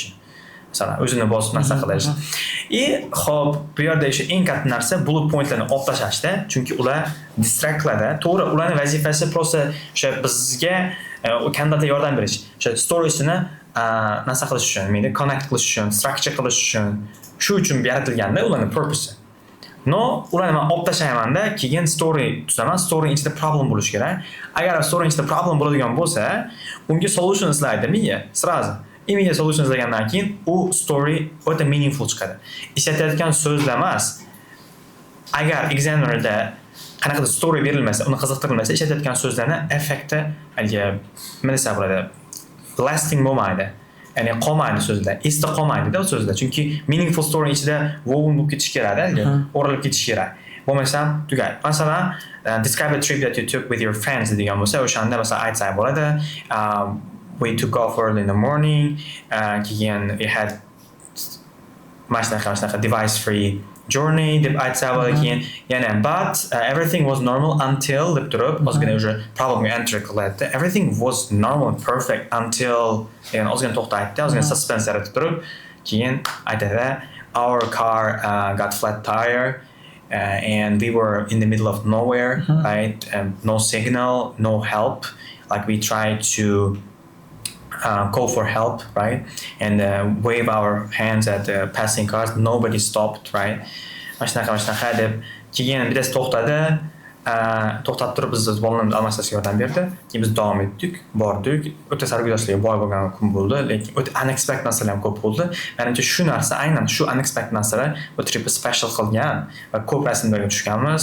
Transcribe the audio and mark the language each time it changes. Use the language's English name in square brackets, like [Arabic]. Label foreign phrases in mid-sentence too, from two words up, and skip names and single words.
[Uzbek] Masalan, o'zini bosib narsa qilish. Xo'p, bu yerda o'sha eng katta narsa bullet pointlarni olib tashlashda, chunki ular distract qiladi. To'g'ri, ularning vazifasi prosta o'sha bizga kandidatga yordam berish. O'sha storiesini narsa qilish uchun, meni connect qilish uchun, structure qilish uchun, shu uchun yaratilganda ularning purpose. [English] No, [Uzbek] ularni men olib tashlayman-da, keyin story tuzaman. Story ichida problem bo'lishi kerak. Agar story ichida problem bo'ladigan bo'lsa, unga solution izlaydi miya, сразу. Imiga solution izlagandan keyin u story o'ta meaningful chiqadi. Ishlatayotgan so'zlar emas. Agar examinerda qanaqadir story berilmasa, uni qiziqtirilmasa, ishlatayotgan so'zlarni effekti nima desa bo'ladi? Lasting bo'lmaydi. Ya'ni qolmaydi so'zlar, esda qolmaydi-da so'zlar. Chunki [English] meaningful story [Uzbek] ichida woven bo'lib ketish kerak-da, o'rilib ketish kerak. Bo'lmasa tugaydi. Masalan, [English] describe a trip that you took with your friends [Uzbek] degan bo'lsa, o'shanda masalan aytsak bo'ladi. [English] We took off early in the morning. [Uzbek] Keyin [English] we had [Uzbek] mashinaqa [English] device-free journey [Uzbek] deb aytsak bo'ladi keyin. Yana [English] but everything was normal until [Uzbek] deb turib, ozgina o'sha problemga enter qiladi. [English] Everything was normal and perfect until [Uzbek] yani ozgina to'xtaydi, ozgina suspense yaratib turib, keyin aytadi [English] our car got flat tire. And we were in the middle of nowhere, right? No signal, no help. Like we tried to call for help, right? And wave our hands at the passing cars. Nobody stopped, right? [Uzbek] Mashinaqa deb keyin bittasi to'xtadi. To'xtatib turib biz bolalarimiz almashtirishga yordam berdi. Keyin biz davom etdik, bordik. O'ta sarguzashtlarga boy bo'lgan kun bo'ldi, lekin o'ta unexpected narsalar ham ko'p bo'ldi. Menimcha shu narsa, aynan shu unexpected narsalar bu tripni special qilgan va ko'p rasmlarga tushganmiz.